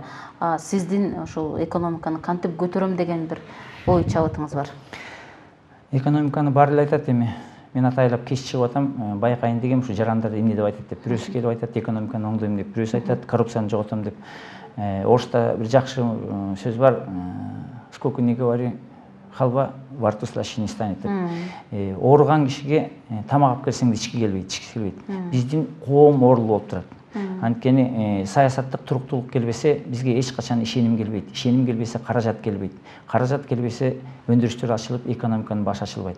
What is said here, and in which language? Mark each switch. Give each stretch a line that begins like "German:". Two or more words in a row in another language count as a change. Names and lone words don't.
Kyrgyz: Сиздин ушул экономиканы кантип көтөрөм деген бир ой чабытыңыз бар? Экономиканы баары эле айтат эми. Мен атайлап кеч чыгып атам, байкайын дегем, ушу жарандар эмне деп айтат деп. Бирөөсү келип айтат, экономиканы оңдойм деп, бирөөсү айтат, коррупцияны жоготом деп. Орусча бир жакшы сөз бар.
Russian: Сколько не говори, халва во рту слаще не станет деп.
Kyrgyz: Ооруган кишиге тамак алып келсең да ички келбейт, ичкиси келбейт. Биздин коом оорулуу болуп турат. Анткени саясаттык туруктуулук келбесе, бизге эч качан ишеним келбейт. Ишеним келбесе, каражат келбейт. Каражат келбесе, өндүрүштөр ачылып, экономиканын башы ачылбайт.